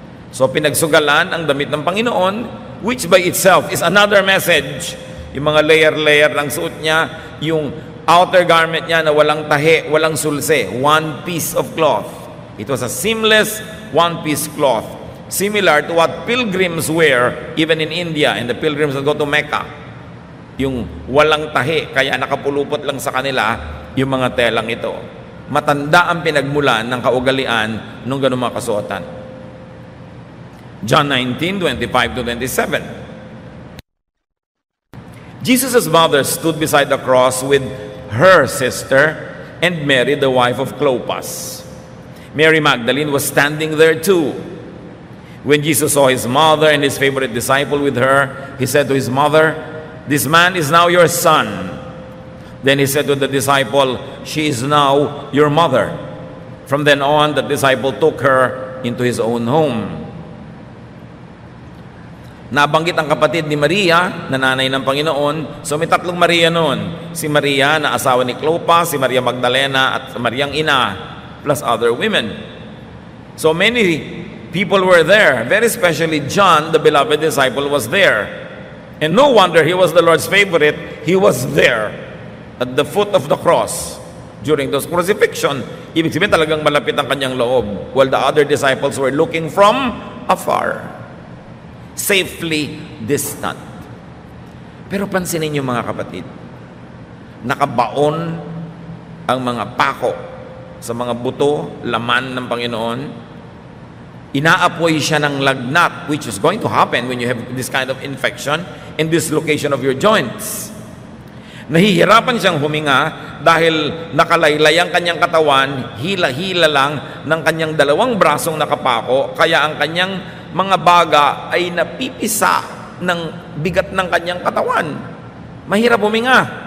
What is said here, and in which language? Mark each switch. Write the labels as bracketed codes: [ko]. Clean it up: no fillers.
[tl] So pinagsugalan ang damit ng Panginoon, [en] which by itself is another message. [tl] Yung mga layer-layer ng suot niya, yung outer garment niya na walang tahi, walang sulse, [en] one piece of cloth. It was a seamless one-piece cloth, similar to what pilgrims wear even in India and the pilgrims that go to Mecca. [tl] Yung walang tahi, kaya nakapulupot lang sa kanila yung mga telang ito. Matanda ang pinagmulan ng kaugalian nung ganung mga kasuotan. [en] John 19:25-27. Jesus' mother stood beside the cross with her sister and Mary, the wife of Clopas. Mary Magdalene was standing there too. When Jesus saw his mother and his favorite disciple with her, he said to his mother, "This man is now your son." Then he said to the disciple, "She is now your mother." From then on, the disciple took her into his own home. [tl] Nabanggit ang kapatid ni Maria, na nanay ng Panginoon. So may tatlong Maria noon. Si Maria na asawa ni Clopas, si Maria Magdalena, at Mariang ina, plus other women. [en] So many people were there. Very especially John, the beloved disciple, was there. And no wonder he was the Lord's favorite. He was there at the foot of the cross during those crucifixion. [tl] Ibig sabihin talagang malapit ang kanyang loob, [en] while the other disciples were looking from afar, safely distant. [tl] Pero pansinin niyo mga kapatid, nakabaon ang mga pako sa mga buto, laman ng Panginoon. Inaapoy siya ng lagnat, [en] which is going to happen when you have this kind of infection and dislocation of your joints. [tl] Nahihirapan siyang huminga dahil nakalaylay ang kanyang katawan, hila-hila lang ng kanyang dalawang brasong nakapako, kaya ang kanyang mga baga ay napipisa ng bigat ng kanyang katawan. Mahirap huminga.